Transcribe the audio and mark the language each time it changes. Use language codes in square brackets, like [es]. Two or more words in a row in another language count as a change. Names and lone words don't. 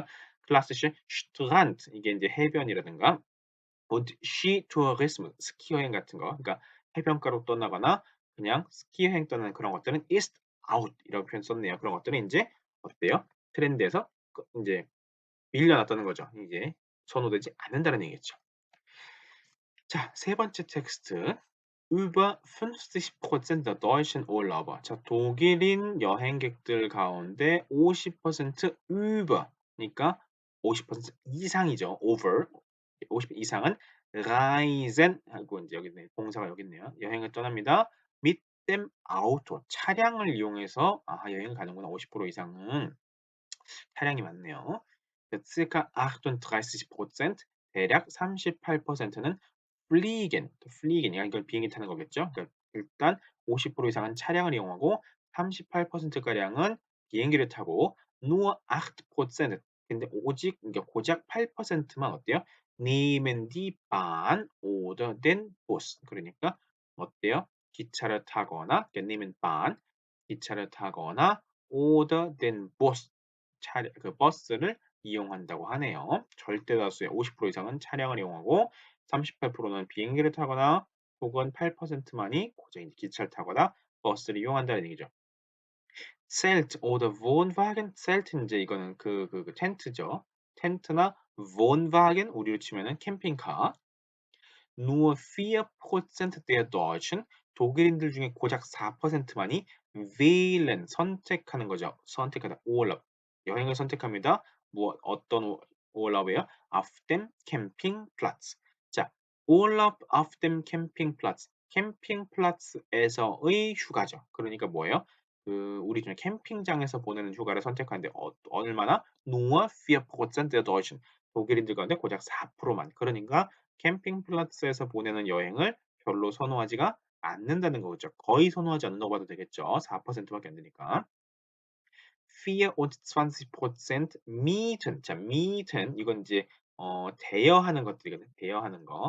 [de] klassisch Strand [ko] 이게 인제 해변이라든가 [de] und Skitourismus [ko] 스키 여행 같은 거 그러니까 해변가로 떠나거나 그냥 스키 여행 떠나는 그런 것들은 [de] ist out [ko] 이라고 표현 썼네요. 그런 것들은 인제 어때요? 트렌드에서 인제 밀려났다는 거죠. 이제 선호되지 않는다는 얘기겠죠. 자, 세 번째 텍스트. [de] Über 50% der deutschen Urlauber. [ko] 자, 독일인 여행객들 가운데 50% über 그러니까 50% 이상이죠. over 50 이상은 reisen 하고 인제 여기 있네. 동사가 여기 있네요. 여행을 떠납니다. mit dem Auto 차량을 이용해서 여행을 가는구나. 50% 이상은. 차량이 많네요. circa 38% 대략 38%는 fliegen, fliegen이야 이건 비행기 타는 거겠죠. 그러니까 일단 50% 이상은 차량을 이용하고 38% 가량은 비행기를 타고 nur 8% 근데 오직 그러니까 고작 8%만 어때요? [de] nehmen die Bahn oder den Bus 그러니까 어때요? [ko] 기차를 타거나 그러니까 [de] nehmen Bahn [ko] 기차를 타거나 [de] oder den Bus [ko] 차량 그 버스를 이용한다고 하네요. 절대 다수의 50% 이상은 차량을 이용하고 38%는 비행기를 타거나 혹은 8%만이 고정 기차를 타거나 버스를 이용한다는 얘기죠. [de] Zelt oder Wohnwagen, Zelt 인제 이거는 텐트죠. [ko] 텐트나 Wohnwagen 우리로 치면은 캠핑카. [de] Nur 4% der Deutschen [ko] 독일인들 중에 고작 4%만이 wählen 선택하는 거죠. 선택하다. Urlaub 여행을 선택합니다. 어떤 Urlaub이에요? [de] Auf dem Campingplatz. 자, Urlaub auf dem Campingplatz. [ko] 캠핑플라츠에서의 휴가죠. 그러니까 뭐예요? 우리 중에 캠핑장에서 보내는 휴가를 선택하는데 얼마나? [de] Nur 4% der Deutschen [ko] 독일인들 가운데 고작 4%만. 그러니까 캠핑플라츠에서 보내는 여행을 별로 선호하지가 않는다는 거죠. 거의 선호하지 않는다고 봐도 되겠죠. 4% 밖에 안 되니까. 24% mieten. 자, mieten 이건 이제 대여하는 것들이거든요. 대여하는 거.